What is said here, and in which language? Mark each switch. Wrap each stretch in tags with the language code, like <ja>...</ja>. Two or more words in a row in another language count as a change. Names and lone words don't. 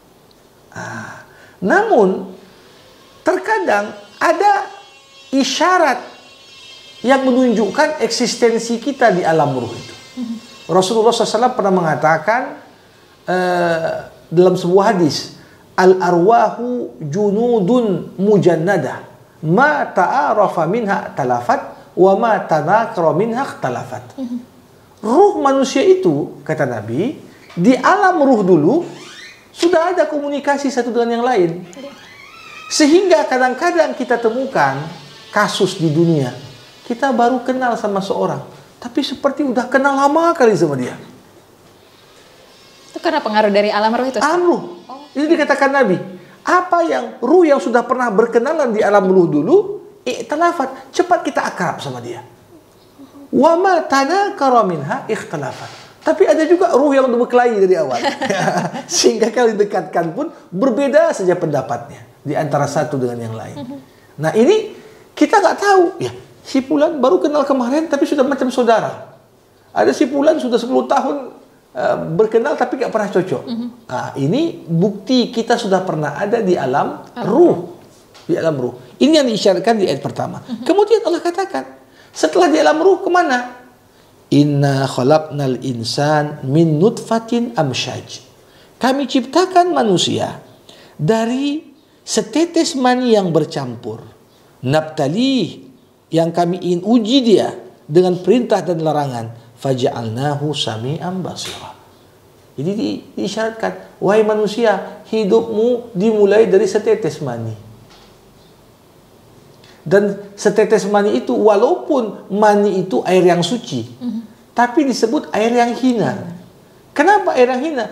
<id>Namun terkadang ada isyarat yang menunjukkan eksistensi kita di alam ruh itu. Rasulullah SAW pernah mengatakan dalam sebuah hadis,</id> <ar>الأرواح جنود مجندة ما تعارف منها تلافت وما تناكر منها تلافت.</ar> <id>Ruh manusia itu, kata Nabi, di alam ruh dulu sudah ada komunikasi satu dengan yang lain. Sehingga kadang-kadang kita temukan kasus di dunia, kita baru kenal sama seorang, tapi seperti udah kenal lama kali sama dia. Itu karena pengaruh dari alam ruh itu? Alam ruh. Itu dikatakan Nabi. Apa yang ruh yang sudah pernah berkenalan di alam ruh dulu, ikhtilafat, cepat kita akrab sama dia.</id> <ar>وما تناكر منها اختلفت.</ar> <id>Tapi ada juga ruh yang berkelahi dari awal. Sehingga kalau didekatkan pun berbeda saja pendapatnya di antara satu dengan yang lain. Nah, ini kita nggak tahu ya. Si Fulan baru kenal kemarin tapi sudah macam saudara. Ada si Fulan sudah 10 tahun berkenal tapi nggak pernah cocok. Nah, ini bukti kita sudah pernah ada di alam ruh. Di alam ruh. Ini yang diisyaratkan di ayat pertama. Kemudian Allah katakan, setelah di alam ruh kemana?</id> <ar>إنا خلقنا الإنسان من نطفة أمشاج.</ar> <id>Kami ciptakan manusia dari setetes mani yang bercampur. Nabtalih, yang kami ingin uji dia dengan perintah dan larangan.</id> <ar>فجعلناه سميعا بصيرا.</ar> <id>Jadi diisyaratkan, wahai manusia, hidupmu dimulai dari setetes mani. Dan setetes mani itu, walaupun mani itu air yang suci, tapi disebut air yang hina. Kenapa air yang hina?</id>